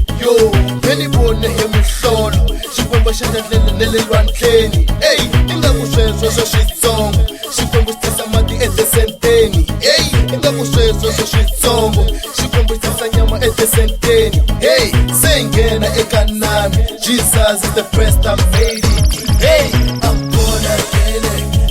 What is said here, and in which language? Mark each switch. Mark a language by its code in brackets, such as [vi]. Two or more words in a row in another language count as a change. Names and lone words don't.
[ts] Yo, me ni vone hi mihlolo xikwembu xi endlele ne le lwandleni. Hey, ingaku sweswo swo switsongo xikwembu xi tisa mati edesenteni. Hey, ingaku sweswo swo switsongo xikwembu xi tisa nyama edesenteni. Hey, se nghena eka nami, [en] Jesus is the president, baby. Hey, I'm born again,